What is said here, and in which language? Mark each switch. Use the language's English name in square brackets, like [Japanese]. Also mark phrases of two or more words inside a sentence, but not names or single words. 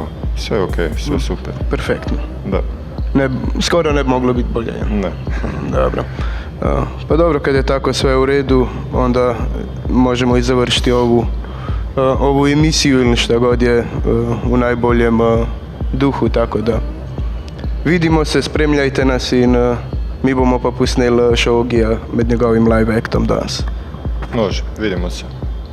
[Serbian] Sve ok, sve super. Perfektno. Da. Skoro ne bi moglo biti bolje. Ne. [Slovenian] Dobro. [Serbian] Pa dobro, kad je tako sve u redu, onda možemo i završiti ovu emisiju ili šta god je u najboljem duhu, [Slovenian] tako da vidimo se, spremljajte nas in mi bomo pa pusneli še Ogija med njegovim live actom danes. Može, vidimo se.